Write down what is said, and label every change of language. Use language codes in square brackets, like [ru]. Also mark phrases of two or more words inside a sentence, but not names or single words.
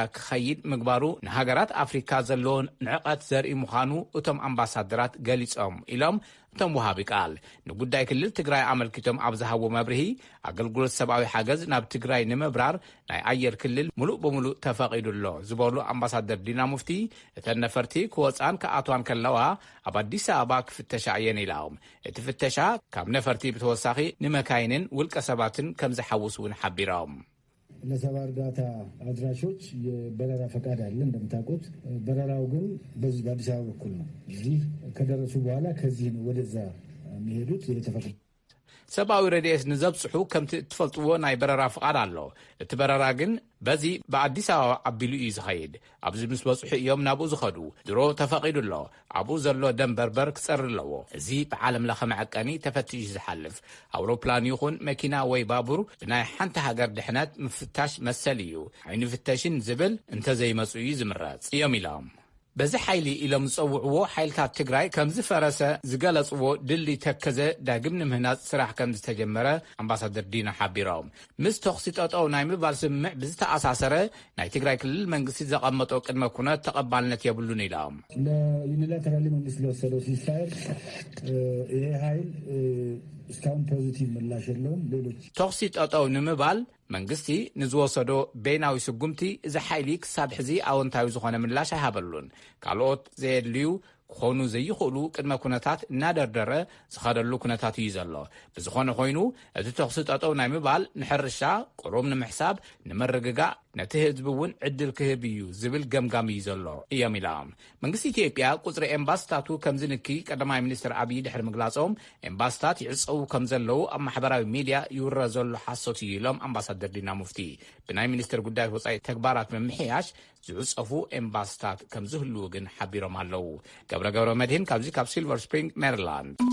[ti] ክኸይድ ምግባሩ ንሃገራት ኣፍሪካ ዘለዎን ንዕቐት ዘርኢ ምዃኑ እቶም ኣምባሳደራት ገሊፆም ኢሎም እቶም ወሃቢ ቃል ንጉዳይ ክልል ትግራይ ኣመልኪቶም ኣብ ዝሃቦ መብርሂ ኣገልግሎት ሰብኣዊ ሓገዝ ናብ ትግራይ ንምብራር ናይ ኣየር ክልል ሙሉእ ብምሉእ ተፈቒዱሎ ዝበሉ ኣምባሳደር ዲና ሙፍቲ እተን ነፈርቲ ክወፃን ክኣትዋን ከለዋ ኣብ ኣዲስ ኣበባ ክፍተሻ እየን ኢሎም እቲ ፍተሻ ካብ ነፈርቲ ብተወሳኺ ንመካይንን ውልቀ ሰባትን ከም ዝሓውስ እውን ሓቢሮም [am] ለሰብአዊ እርዳታ አድራሾች የበረራ ፈቃድ አለ እንደምታውቁት በረራው ግን በዚህ በአዲስ አበባ በኩል ነው እዚህ ከደረሱ በኋላ ከዚህ ነው ወደዛ የሚሄዱት የተፈቀደ [ti] ሰብአዊ ረድኤት ንዘብፅሑ ከምቲ ትፈልጥዎ ናይ በረራ ፍቃድ ኣሎ እቲ በረራ ግን በዚ በአዲስ ኣበባ ኣቢሉ እዩ ዝኸይድ ኣብዚ ምስ በፅሑ እዮም ናብኡ ዝኸዱ ድሮ ተፈቒዱሎ ኣብኡ ዘሎ ደም በርበር ክፀሪ ኣለዎ እዚ ብዓለም ለኸ መዐቀኒ ተፈቲሹ ዝሓልፍ ኣውሮፕላን ይኹን መኪና ወይ ባቡር ብናይ ሓንቲ ሃገር ድሕነት ምፍታሽ መሰል እዩ ዓይኒ ፍተሽን ዝብል እንተዘይመፁ እዩ ዝምረፅ እዮም ኢሎም በዚ ሓይሊ ኢሎም ዝፀውዕዎ ሓይልታት ትግራይ ከም ዝፈረሰ ዝገለጽዎ ድልድይ ተከዘ ዳግም ንምህናፅ ስራሕ ከም ዝተጀመረ ኣምባሳደር ዲና ሓቢሮም ምስ ተኽሲ ጠጠው ናይ ምባል ስምምዕ ብዝተኣሳሰረ ናይ ትግራይ ክልል መንግስቲ ዘቐመጦ ቅድመ ኩነት ተቐባልነት የብሉን ኢሎም [am] ለዩኒላተራሊ መንግስት ለወሰደው ሲስፋየር ይሄ ኃይል እስካሁን ፖዚቲቭ ምላሽ የለውም ሌሎች [ti] ተኽሲ ጠጠው ንምባል መንግስቲ ንዝወሰዶ ቤናዊ ስጉምቲ እዚ ሓይሊ ክሳብ ሕዚ ኣወንታዊ ዝኾነ ምላሽ ኣይሃበሉን ካልኦት ዘየድልዩ ክኾኑ ዘይኽእሉ ቅድመ ኩነታት እናደርደረ ዝኸደሉ ኩነታት እዩ ዘሎ ብዝኾነ ኮይኑ እቲ ተኽሲ ጠጠው ናይ ምባል ንሕርሻ ቁሩብ ንምሕሳብ ንምርግጋእ ነቲ ህዝቢ እውን ዕድል ክህብ እዩ ዝብል ገምጋም እዩ ዘሎ እዮም ኢሎም መንግስቲ ኢትዮጵያ ቁፅሪ ኤምባስታቱ ከም ዝንኪ ቀዳማይ ሚኒስትር ኣብይ ድሕሪ ምግላጾም ኤምባስታት ይዕፀው ከም ዘለው ኣብ ማሕበራዊ ሚድያ ይውረ ዘሎ ሓሶት እዩ ኢሎም ኣምባሳደር ዲና ሙፍቲ ብናይ ሚኒስትር ጉዳያት ወፃኢ ተግባራት ምምሕያሽ ዝዕፀፉ ኤምባስታት ከም ዝህልው ግን ሓቢሮም ኣለው ገብረ መድህን ካብዚ ካብ ሲልቨር ስፕሪንግ ሜሪላንድ